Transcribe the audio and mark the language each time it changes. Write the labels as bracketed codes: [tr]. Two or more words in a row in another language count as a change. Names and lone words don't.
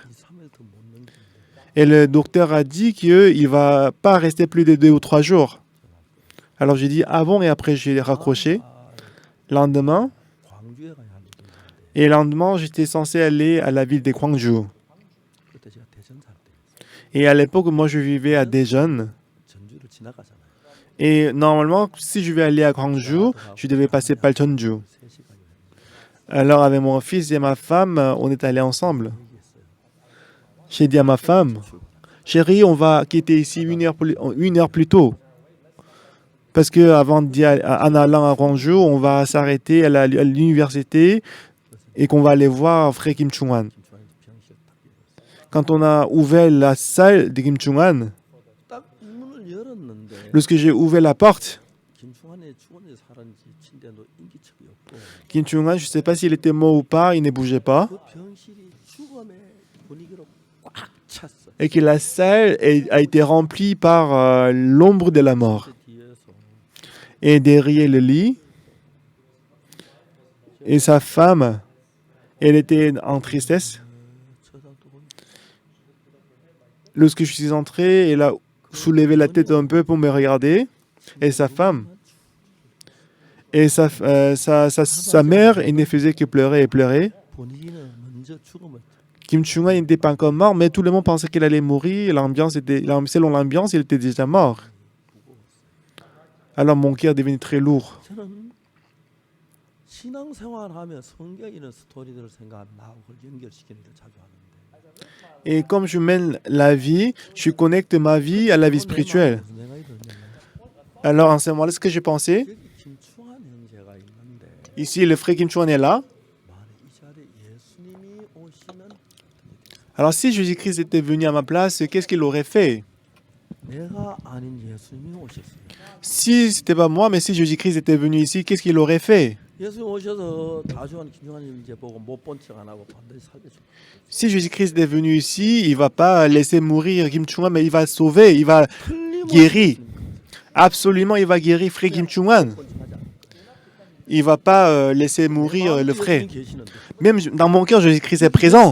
[ko] 3일도 못 넘기는데 [fr] Et le docteur a dit qu'il ne va pas rester plus de 2 ou 3 jours. Alors j'ai dit avant et après j'ai raccroché. Lendemain, [ko] 광주에 가야 할 일이 있는데 [fr] et le lendemain, j'étais censé aller à la ville de Gwangju. [ko] 그때 제가 대전 살 때 [fr] Et à l'époque, moi, je vivais à Daejeon. [ko] 전주를 지나가잖아요. [fr] Et normalement, si je vais aller à Gwangju, je devais passer par Cheonju. [ko] 3시간이 [fr] Alors avec mon fils et ma femme, on est allés ensemble. [ko] 얘기했어요. [fr] J'ai dit à ma femme, chérie, on va quitter ici 1 heure plus tôt. Parce que avant en allant à Gwangju, on va s'arrêter à l'université et qu'on va aller voir Frère Kim Chung-an. [ko] 김충환이 병실 딱 열었어요. [fr] Quand on a ouvert la salle de Kim Chung-an, [ko] 딱 문을 열었는데 [fr] lorsque j'ai ouvert la porte, [ko] 김충환이 죽었는지 살았는지 침대도 인기척이 없고 [fr] Kim Chung-an, je ne sais pas s'il était mort ou pas, il ne bougeait pas. [ko] 그 병실이 죽음의 분위기로 꽉 찼어. [fr] Et que la salle a été remplie par l'ombre de la mort. [ko] 그 뒤에서 [fr] Et derrière le lit, et sa femme, elle était en tristesse. [ko] 쳐다보고 [fr] Lorsque je suis entré, elle a soulevé la tête un peu pour me regarder. Et sa femme, et sa mère, elle ne faisait que pleurer et pleurer. [ko] 본인은 먼저 죽음을 [fr] Kim Chung-an n'était pas encore mort, mais tout le monde pensait qu'il allait mourir. Selon l'ambiance, il était déjà mort. Alors mon cœur devenait très lourd. [ko] 저는 신앙생활하며 성경 이런 스토리들을 생각하면 나하고 그걸 연결시키는 걸 자주 하는데 [fr] Et comme je mène la vie, je connecte ma vie à la vie spirituelle. [ko] 무슨 생각이 들었냐면 [fr] Alors en ce moment-là, ce que j'ai pensé, [ko] 여기 김충환 형제가 있는데 [fr] ici le frère Kim Chung-an est là. [ko] 만약 이 자리에 예수님이 오시면 [fr] Alors si Jésus-Christ était venu à ma place, qu'est-ce qu'il aurait fait? [ko] 내가 아닌 예수님이 오셨어요. [fr] Si c'était pas moi, mais si Jésus-Christ était venu ici, qu'est-ce qu'il aurait fait? [ko] 예수님 오셔서 다주한 김충환 형제 보고 못 본 척 안 하고 반드시 살려줘. [fr] Si Jésus-Christ est venu ici, il va pas laisser mourir Kim Chung-an, mais il va le sauver, il va guérir. Absolument, il va guérir frère Kim Chung-an. Il va pas laisser mourir le frère. Même dans mon cœur, Jésus-Christ est présent.